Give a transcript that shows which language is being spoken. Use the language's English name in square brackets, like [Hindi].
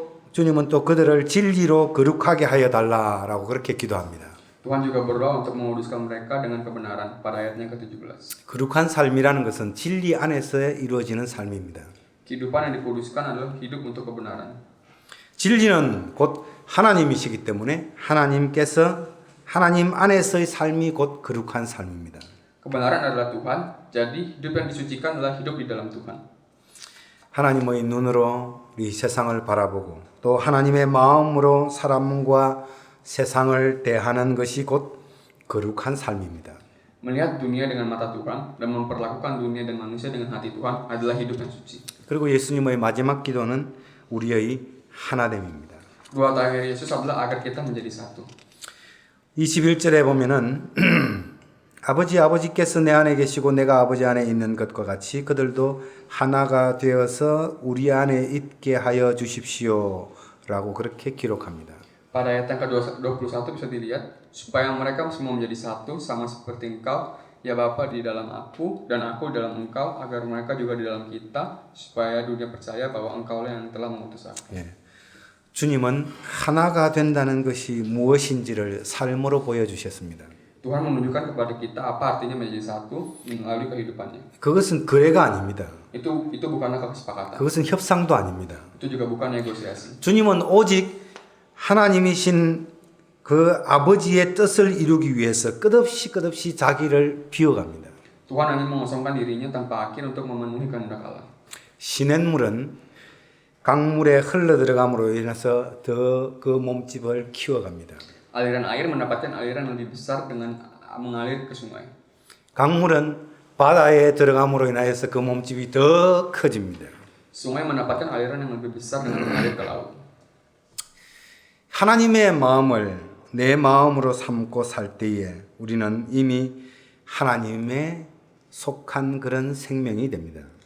[Korean] 주님은 또 그들을 진리로 거룩하게 하여 달라라고 그렇게 기도합니다. [Indonesian] Tuhan juga berdoa untuk menguduskan mereka dengan kebenaran pada ayatnya ke-17. [Korean] 거룩한 삶이라는 것은 진리 안에서 이루어지는 삶입니다. [Indonesian] Kehidupan yang dikuduskan adalah hidup untuk kebenaran. [Korean] 진리는 곧 하나님이시기 때문에 하나님 안에서의 삶이 곧 거룩한 삶입니다. [Indonesian] Kebenaran adalah Tuhan, jadi hidup yang disucikan adalah hidup di dalam Tuhan. [Korean] 하나님의 눈으로 이 세상을 바라보고 또 하나님의 마음으로 사람과 세상을 대하는 것이 곧 거룩한 삶입니다. [Indonesian] Melihat dunia dengan mata Tuhan dan memperlakukan dunia dan manusia dengan hati Tuhan adalah hidup yang suci. [Korean] 그리고 예수님의 마지막 기도는 우리의 하나됨입니다. [Indonesian] Buat akhir Yesus adalah agar kita menjadi satu. [Korean] 21절에 보면은 아버지께서 내 안에 계시고 내가 아버지 안에 있는 것과 같이 그들도 하나가 되어서 우리 안에 있게 하여 주십시오 라고 그렇게 기록합니다. [Indonesian] Pada ayat yang ke-21 bisa dilihat, supaya mereka semua menjadi satu sama seperti engkau, ya Bapa di dalam aku dan aku di dalam engkau, agar mereka juga di dalam kita, supaya dunia percaya bahwa engkaulah yang telah mengutus aku. [Korean] 예. 주님은 하나가 된다는 것이 무엇인지를 삶으로 보여주셨습니다. [Indonesian] Tuhan menunjukkan kepada kita apa artinya menjadi satu melalui kehidupannya. [Korean] 그것은 거래가 아닙니다. [Indonesian] Itu bukanlah kesepakatan. [Korean] 그것은 협상도 아닙니다. [Indonesian] Itu juga bukan negosiasi. [Korean] 주님은 오직 하나님이신 그 아버지의 뜻을 이루기 위해서 끝없이 자기를 비워갑니다. [Indonesian] Tuhan hanya mengosongkan dirinya tanpa akhir untuk memenuhi kehendak Allah. [Korean] 시냇물은 강물에 흘러 들어감으로 인해서 더 그 몸집을 키워갑니다. [Indonesian] Aliran air mendapatkan aliran yang lebih besar dengan mengalir ke sungai. [Korean] 강물은 바다에 들어감으로 인하여서 그 몸집이 더 커집니다. [Indonesian] Sungai mendapatkan aliran yang lebih besar dengan mengalir ke laut. [Korean] 하나님의 마음을 내 마음으로 삼고 살 때에 우리는 이미 하나님에 속한 그런 생명이 됩니다.